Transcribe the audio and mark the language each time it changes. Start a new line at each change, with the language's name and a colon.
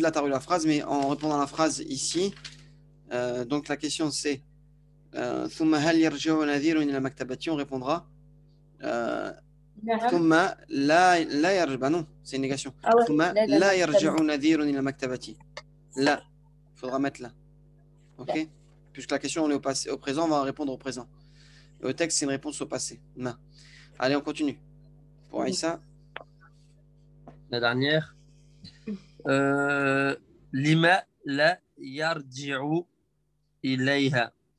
French: Là, tu as eu la phrase, mais en répondant à la phrase ici, donc la question c'est
Arabic: ثم هل يرجع نذير إلى المكتبة.
French: On répondra
Arabic: ثم لا يرجع.
French: Non, c'est une négation.
Arabic: ثم لا يرجع نذير إلى المكتبة.
French: Là, il faudra mettre là. Ok. Puisque la question on est au présent, on va répondre au présent. Et au texte, c'est une réponse au passé. Non. Allez, on continue. Pour Aïssa. La dernière.
Arabic: لما لا يرجع إليها.